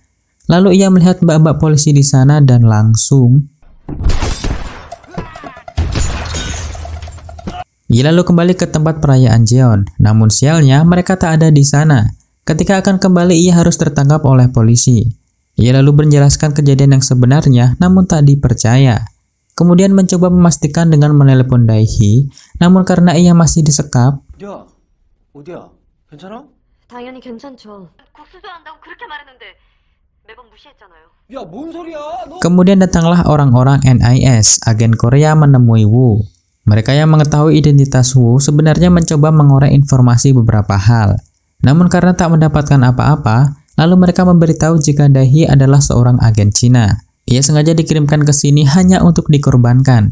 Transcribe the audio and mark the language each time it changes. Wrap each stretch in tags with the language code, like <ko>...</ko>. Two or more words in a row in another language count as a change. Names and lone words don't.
<id>Lalu ia melihat mbak-mbak polisi di sana dan langsung ia lalu kembali ke tempat perayaan Jeon. Namun sialnya mereka tak ada di sana. Ketika akan kembali ia harus tertangkap oleh polisi. Ia lalu menjelaskan kejadian yang sebenarnya namun tak dipercaya. Kemudian mencoba memastikan dengan menelepon Daehi, namun karena ia masih disekap,</id> <ko>어디야? 어디야? 괜찮아? 당연히 괜찮죠. 국수도 한다고 그렇게 말했는데 매번 무시했잖아요. 야, 뭔 소리야? 너</ko> <id>kemudian datanglah orang-orang NIS, agen Korea menemui Wu. Mereka yang mengetahui identitas Wu sebenarnya mencoba mengorek informasi beberapa hal. Namun karena tak mendapatkan apa-apa, lalu mereka memberitahu jika Daehi adalah seorang agen Cina. Ia sengaja dikirimkan ke sini hanya untuk dikorbankan.</id>